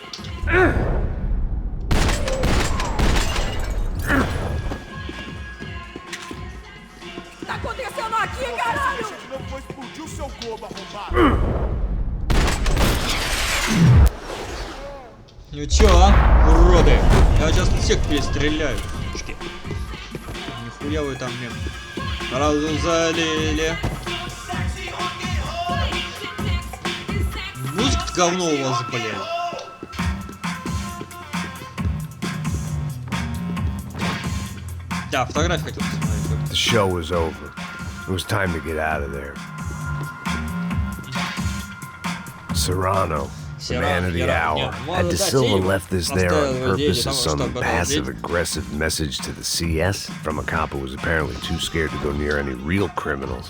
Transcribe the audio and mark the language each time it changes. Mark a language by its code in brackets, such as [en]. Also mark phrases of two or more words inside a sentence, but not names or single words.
[pt] Tá acontecendo aqui, caralho? Não vou explodir o seu globo, arrombado! [ru] Ну чё, а, уроды? Я сейчас всех перестреляю. Хуя вы там мне сразу залили. Музыка-то говно у вас, блин. Да, фотографию хотел посмотреть. [en] The show was over. It was time to get out of there. Serrano, the man of the hour. Had De Silva left this there on purpose as some passive-aggressive message to the CS from a cop who was apparently too scared to go near any real criminals?